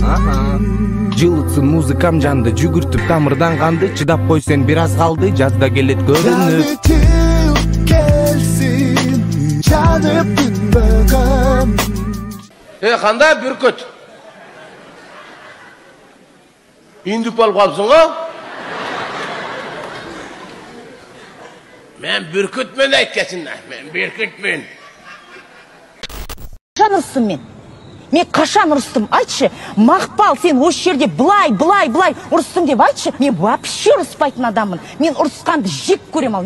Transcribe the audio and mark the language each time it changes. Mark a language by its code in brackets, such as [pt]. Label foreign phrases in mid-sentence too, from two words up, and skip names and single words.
[ky] Жылытсын музыкам жанды, жүгүртүп тамырдан канды. Чыдап койсен бир аз калды, жазда келет көрүнүп. Жанып бүтпөгөн. Кандай бүркүт? Индүк болуп калыпсың го? Мен бүркүтмүн айткасың, мен бүркүтмүн. [kk] Кашан ұрыстым мен? Мен кашан ұрыстым? Айтшы, Мақпал, сен осы жерде былай ұрыстың деп айтшы. Мен вообще ұрыспайтын адаммын. Мен ұрысқанды жек көрем ал.